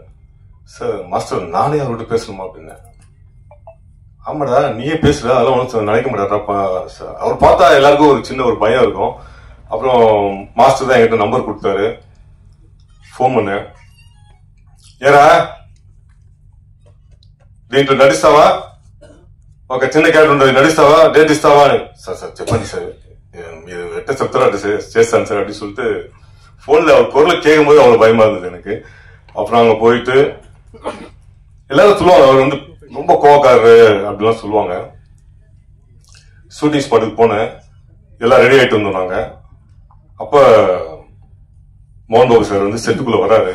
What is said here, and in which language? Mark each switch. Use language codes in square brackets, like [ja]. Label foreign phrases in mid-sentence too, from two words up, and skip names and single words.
[ta] சார் மாஸ்டர் நானே அவர்கிட்ட பேசணுமா அப்படின்னு. ஆமாடா நீயே பேசுற, அதெல்லாம் ஒன்றும் நினைக்க மாட்டாரா. அவர் பார்த்தா எல்லாருக்கும் ஒரு சின்ன ஒரு பயம் இருக்கும். அப்புறம் மாஸ்டர் தான் என்கிட்ட நம்பர் கொடுத்தாரு. ஃபோன் பண்ண, [te] ஏரா దీంట్లో నడిస్తావా, ఒక చిన్న క్యారెక్టర్ ఉంటుంది, నడిస్తావా, డేట్ ఇస్తావా అని. సార్ చెప్పండి సార్, మీరు ఎట్ట చెప్తారో అట్లా చేస్తాను సార్ [ta] அப்படின்னு சொல்லிட்டு போன்ல அவர் குரலை கேட்கும் போது அவ்வளவு பயமா இருந்தது எனக்கு. அப்புறம் அங்க போயிட்டு எல்லாரும் சொல்லுவாங்க அவர் வந்து ரொம்ப கோவக்காரரு அப்படிலாம் சொல்லுவாங்க. ஷூட்டிங் ஸ்பாட்டுக்கு போனேன், எல்லாம் ரெடி ஆயிட்டு வந்தோம் நாங்க. அப்ப மோகன் பாபு சார் வந்து செட்டுக்குள்ள வராரு.